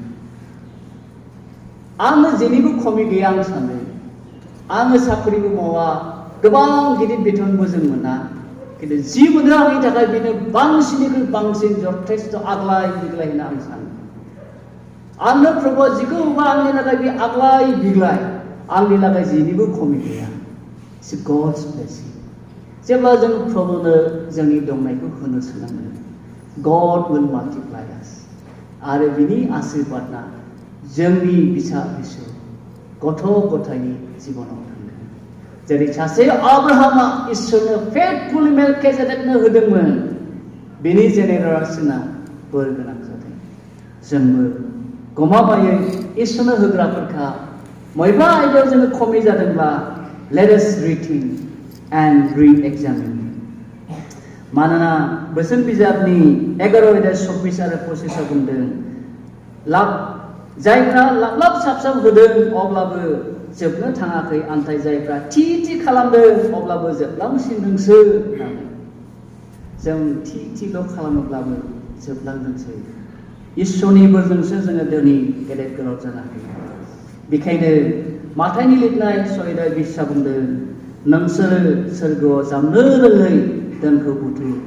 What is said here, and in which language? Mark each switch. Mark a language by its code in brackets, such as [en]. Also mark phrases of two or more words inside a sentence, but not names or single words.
[brx] आंनो जेनिबो खमि गैया आं सानो आङो साख्रिबो मावा गोबां गिदिर बेथनबो जों मोना खिन्थु जि मोनो आंनि थाखाय बेनो बांसिननिख्रुइ बांसिन जथेस्थ आग्लाय बिग्लाय होनना आं सानो आंनो प्रभुआ जिखौ होबा आंनि थाखाय बे आग्लाय बिग्लाय आंनि थाखाय जेनिबो खमि गैया [en] It's God's blessing [brx] जेब्ला जों प्रभुनो जोंनि दंनायखौ होनो सोलोङो [en] God will multiply us [brx] आरो बिनि आशीर्बादआ जोंनि फिसा फिसौ गथ' गथायनि जिबनाव थांगोन जेरै सासे आब्राहामा इसोरनो फेथफुल मेलकिजेदेकनो होदोंमोन बेनि जेनेरेसना बोर गोनां जादों जोंबो गमामायै इसोरनो होग्राफोरखा बबेबा आयदायाव जोङो खमि जादोंब्ला [en] let us rethink and re-examine [brx] मानोना बोसोन बिजाबनि 11:26 आरो 25 बुंदों जायफ्रा लाब साबसाब होदों अब्लाबो जोबनो थाङाखै आन्थाय जायफ्रा थि खालामदों अब्लाबो जोबलांसिनदोंसो होननानै जों थिल' खालामोब्लाबो जोबलांदोंसै इसोरनि बोरजोंसो जोङो दिनै गेदेर गोलाव जानो हायो बेखायनो माथाइनि लिरनाय 6:20 बुंदों नोंसोरो सोरगोआव जामनो रोङै धोनखौ बुथु